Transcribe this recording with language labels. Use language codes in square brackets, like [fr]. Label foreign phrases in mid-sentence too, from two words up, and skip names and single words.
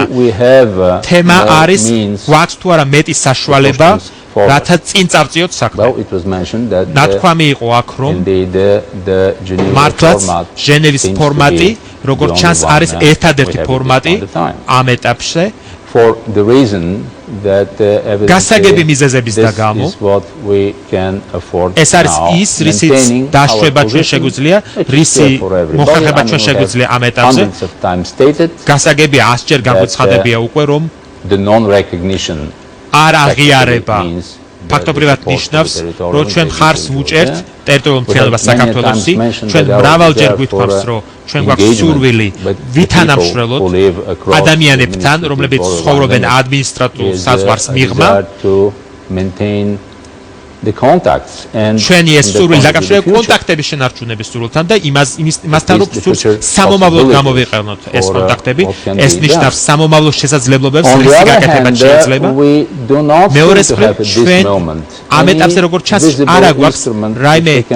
[ka] თემა არის, გვაქვს თუ არა მეტი საშუალება, რათა წინ წავწიოთ საქმე. ნათქვამი იყო აქ, რომ მართლაც ჟენევის ფორმატი, როგორც ჩანს, არის ერთადერთი ფორმატი ამ ეტაპზე. [en] For the reason that [ka] გასაგები მიზეზების და გამო ეს არის ის, რისიც დაშვება ჩვენ შეგვიძლია, რისი მოხერხება ჩვენ შეგვიძლია ამ ეტაპზე. გასაგებია 100 ჯერ განცხადებია უკვე, რომ არ აღიარება ფაქტობრივად ნიშნავს, რომ ჩვენ მხარს ვუჭერთ ტერიტორიულ მთლიანობას საქართველოსი. ჩვენ მრავალჯერ გვითხოვს, რომ ჩვენ გვაქვს სურვილი ვითანამშრომლოთ ადამიანებთან, რომლებიც ცხოვრობენ ადმინისტრატიულ საზღვარს მიღმა [en] the contacts and [ka] ჩვენი ეს სურვილი დაკავშირებულია კონტაქტების შენარჩუნების სურვილთან და იმასთან რომ სურს სამომავლოდ გამოვიყენოთ ეს კონტაქტები ეს ნიშნავს სამომავლო შესაძლებლობებს რისი გაკეთება შეიძლება მეორე მხრივ ჩვენ ამ ეტაპზე როგორც ჩანს არ აგვაქვს რაიმე